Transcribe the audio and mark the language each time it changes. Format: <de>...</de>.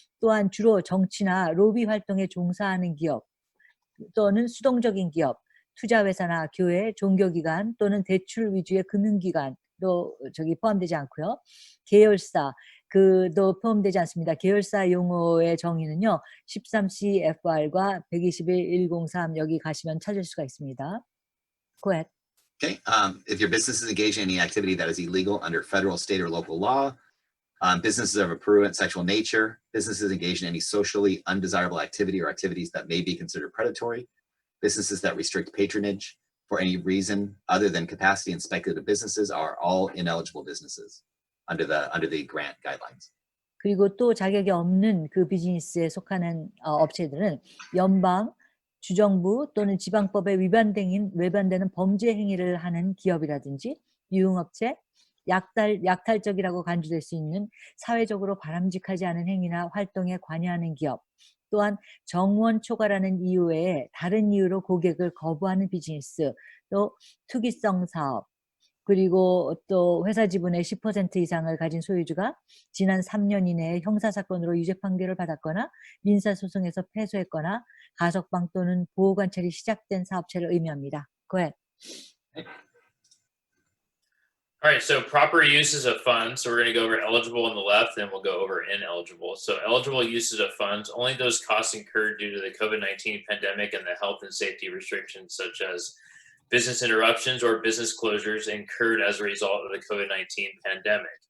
<ko>또한 주로 정치나 로비 활동에 종사하는 기업, 또는 수동적인 기업, 투자회사나 교회, 종교기관 또는 대출 위주의 금융기관도 포함되지 않고요. 계열사 그도 포함되지 않습니다. 계열사 용어의 정의는요. 13CFR과 121.103 여기 가시면 찾을 수가 있습니다.</ko> <en>Go ahead. Okay. If your business is engaged in any activity that is illegal under federal, state, or local law, businesses of a prurient sexual nature, businesses engaged in any socially undesirable activity or activities that may be considered predatory, businesses that restrict patronage for any reason other than capacity and speculative businesses are all ineligible businesses under the grant guidelines.</en> <ko>그리고 또 자격이 없는 그 비즈니스에 속하는 업체들은 연방, 주정부 또는 지방법에 위반되는 범죄 행위를 하는 기업이라든지 유흥업체, 약탈적이라고 간주될 수 있는 사회적으로 바람직하지 않은 행위나 활동에 관여하는 기업, 또한 정원 초과라는 이유 외에 다른 이유로 고객을 거부하는 비즈니스, 또 투기성 사업, 그리고 또 회사 지분의 10% 이상을 가진 소유주가 지난 3년 이내에 형사사건으로 유죄 판결을 받았거나 민사소송에서 패소했거나 가석방 또는 보호관찰이 시작된 사업체를 의미합니다.</ko> <en>Go ahead. All right, so proper uses of funds. So we're going to go over eligible on the left, then we'll go over ineligible. So eligible uses of funds, only those costs incurred due to the COVID-19 pandemic and the health and safety restrictions, such as business interruptions or business closures incurred as a result of the COVID-19 pandemic.</en>